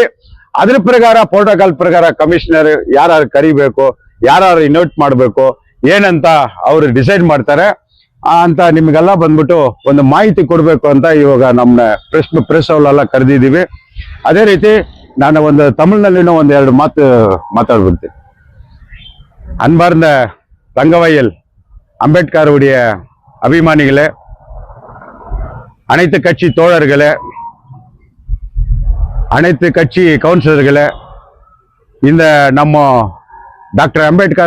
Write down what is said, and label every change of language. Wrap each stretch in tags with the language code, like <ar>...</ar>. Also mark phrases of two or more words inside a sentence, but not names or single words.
<kn>ಅದ್ರ ಪ್ರಕಾರ ಪ್ರೋಟೋಕಾಲ್ ಪ್ರಕಾರ ಕಮಿಷನರ್ ಯಾರು ಕರಿಬೇಕು, ಯಾರು ಇನ್ವೈಟ್ ಮಾಡ್ಬೇಕು ಏನಂತ ಅವರು ಡಿಸೈಡ್ ಮಾಡ್ತಾರೆ ಅಂತ ನಿಮ್ಗೆಲ್ಲ ಬಂದ್ಬಿಟ್ಟು ಒಂದು ಮಾಹಿತಿ ಕೊಡ್ಬೇಕು ಅಂತ ಇವಾಗ ನಮ್ಮ ಪ್ರೆಸ್ ಅವರೆಲ್ಲ ಕರೆದಿದ್ದೀವಿ. ಅದೇ ರೀತಿ ನಾನು ಒಂದು ತಮಿಳ್ನಲ್ಲಿನೂ 1-2 ಮಾತು ಮಾತಾಡ್ಬಿಡ್ತೀನಿ.</kn> <ta>அன்பார்ந்த தங்கவயல் அம்பேத்கருடைய அபிமானிகளே, அனைத்து கட்சி தோழர்களே, அனைத்து கட்சி கவுன்சிலர்களே, இந்த நம்ம டாக்டர் அம்பேத்கர்</ta>